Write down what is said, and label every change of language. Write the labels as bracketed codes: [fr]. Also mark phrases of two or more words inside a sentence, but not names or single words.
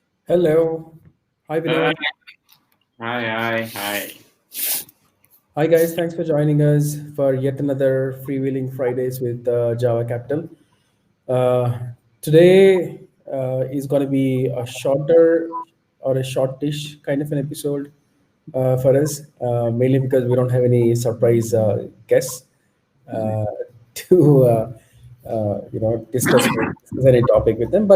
[en] Hello. Hi, Hi, Vinay. hi, hi, hi. Hi, guys. Thanks for joining us for yet another Freewheeling Fridays with Java Capital. Uh, Today is going to be a shorter or a shortish kind of an episode for us, mainly because we don't have any surprise guests uh, to discuss any topic with them.